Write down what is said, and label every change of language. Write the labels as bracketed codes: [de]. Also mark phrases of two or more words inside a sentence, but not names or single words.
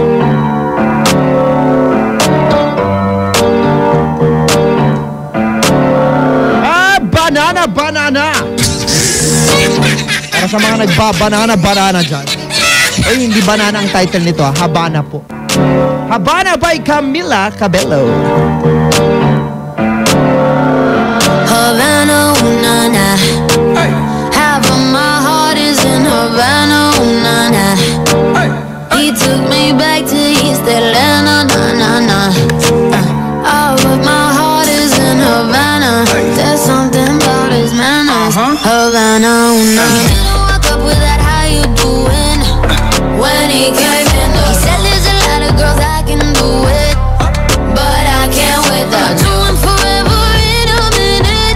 [tl] Banana, banana! Para sa mga nagbabanana, banana dyan. Ay, hindi banana ang title nito, Habana po. [en] Habana by Camila Cabello. Havana, ooh, na, na. Half of my heart is in Havana, ooh, na, na. He took me back to East Atlanta, na, na, na. Half of my heart is in Havana. There's something about his manners. Havana, ooh, na. He didn't walk up with that, how you doing? When he came in, he said there's a lot of girls I can do it, but I can't without you and forever in a minute.